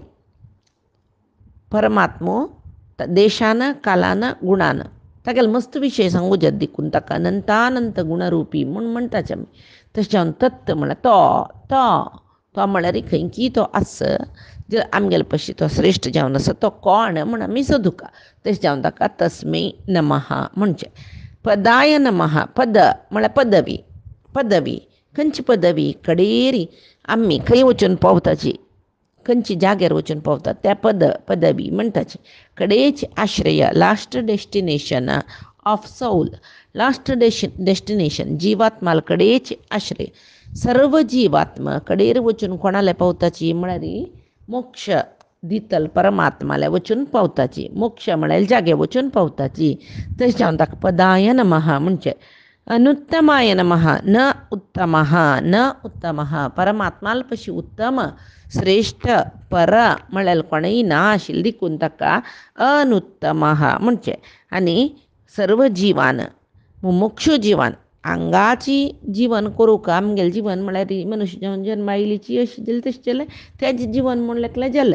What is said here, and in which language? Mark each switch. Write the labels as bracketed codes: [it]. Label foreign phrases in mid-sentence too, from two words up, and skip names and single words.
[kok] परमात्मो देशान कालान गुणान तागेले मस्त विशय सांगू जे देखून ताका अनंतानंत गुणरूपी म्हूण म्हणटाचे आमी तशें जावन तत् म्हळ्यार तो म्हळ्यार खंयची तो आस जे आमगेले पशी तो श्रेश्ठ जावन आसा तो कोण म्हूण आमी सोदुका तशें जावन ताका [sa] तस्मै नमः [kok] म्हणचें [sa] पदाय नमः [kok] पद म्हळ्यार पदवी पदवी खंयची पदवी कडेरी आमी खंय वचून पावताची खंयची जाग्यार वचून पावतात त्या पदवी म्हणटाची कडेची आश्रय [en] last destination of soul last destination [kok] जिवात्माल कडेची आश्रय सर्व जिवात्मा कडेर वचून कोणाले पावताची म्हळ्यार मोक्ष दितल परमात्माले वचून पावताची मोक्ष म्हळ्यार जागे वचून पावताची तशें जावन ताका [sa] पदाय नमः [kok] म्हणचें [sa] अनुत्तमाय नमः न उत्तमः [kok] परमात्माल पशी उत्तम श्रेष्ठ पर म्हळ्यार कोणय ना आशिल्ली देखून ताका अनुत्तमः म्हणचें आनी सर्व जिवान मुमुक्षू जिवान हांगाची जीवन करूंक आमगेलें जीवन म्हळ्यार मनुश्य जन्म जन्मा आयलीची अशी जाली तशें जालें तेजें जीवन म्हणलें जालें